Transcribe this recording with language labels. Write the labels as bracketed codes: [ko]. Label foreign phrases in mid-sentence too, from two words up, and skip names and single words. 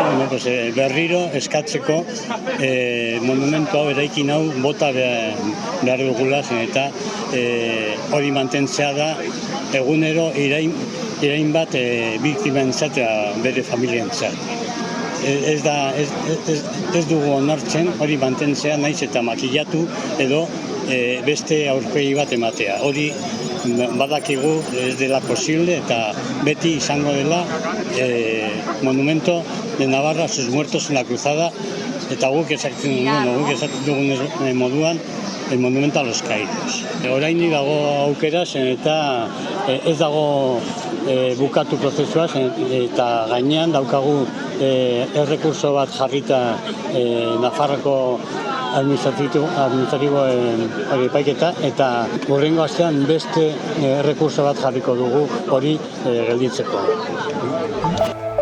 [eu] berriro eskatzeko monumentu hau, eraikin hau, bota behar dugula, eta hori mantentzea da egunero irain bat biktimentzat bere familientzat. Ez dugu onartzen hori mantentzea, naiz eta makillatu edo beste aurpegi bat ematea. Hori badakigu ez dela posible eta beti izango dela monumento de Navarra a sus muertos en la cruzada, eta guk esaten dugun moduan el monumento a los caídos. Oraindik dago aukera, eta ez dago bukatu prozesua, eta gainean daukagu errekurso bat jarrita Nafarroko administratibo epaiketa, eta hurrengo astean beste errekurso bat jarriko dugu hori gelditzeko.